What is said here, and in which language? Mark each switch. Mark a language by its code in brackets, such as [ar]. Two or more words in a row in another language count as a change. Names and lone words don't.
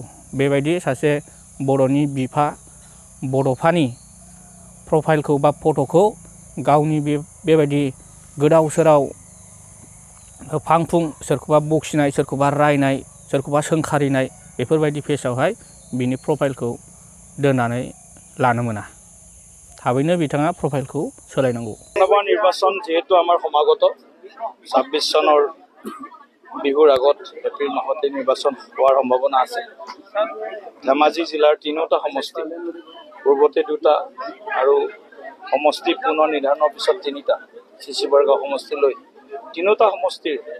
[brx] बेबायदि सासे बर'नि बिफा बड'फानि प्रफाइलखौ बा फट'खौ गावनि बेबायदि गोदाव सोराव फांफुं, सोरखौबा बखिनाय, सोरखौबा रायनाय, सोरखौबा सोंखारिनाय बेफोरबायदि पेजआवहाय बिनि प्रफाइलखौ दोननानै लानो मोना। थाबैनो बिथाङा प्रफाइलखौ सोलायनांगौ। [as] নিৰ্বাচন যিহেতু আমাৰ সমাগত ২৬ চনৰ বিহুৰ আগত এপ্ৰিল মাহতে নিৰ্বাচন হোৱাৰ সম্ভাৱনা আছে। ধেমাজি জিলাৰ তিনিওটা সমষ্টি, পূৰ্বতে 2টা আৰু সমষ্টি পুনৰ নিৰ্ধাৰণৰ পিছত 3টা, চিচি বৰগাঁও সমষ্টিলৈ তিনিওটা সমষ্টিৰ